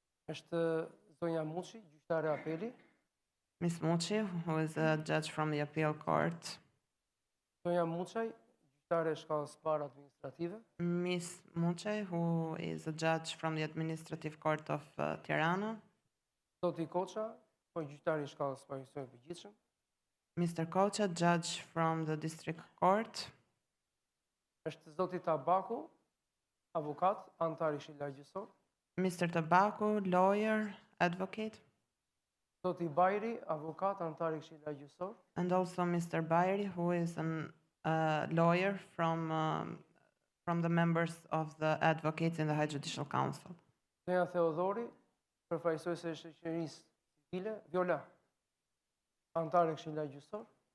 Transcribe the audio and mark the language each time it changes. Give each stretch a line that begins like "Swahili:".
Albanian: Është zonja Muçi, gjyqtare e apeli.
English: Ms. Muçi, who is a judge from the appeal court.
Albanian: Zonja Muçaj, gjyqtare e shkallës parë administrative.
English: Ms. Muçi, who is a judge from the administrative court of Tirana.
Albanian: Zoti Koça, gjyqtari I shkallës parë I përgjithshëm.
English: Mr. Koça, judge from the district court.
Albanian: Është zoti Tabaku, avokat, antar I Këshillit Gjyqësor.
English: Mr. Tabaku, lawyer, advocate.
Albanian: Zoti Bajri, avokat, antar I Këshillit Gjyqësor.
English: And also Mr. Bayri, who is a lawyer from the members of the advocates in the High Judicial Council.
Albanian: Zonja Theodori, përfaqësuese e shoqërisë civile, Viola, antar e Këshillit Gjyqësor.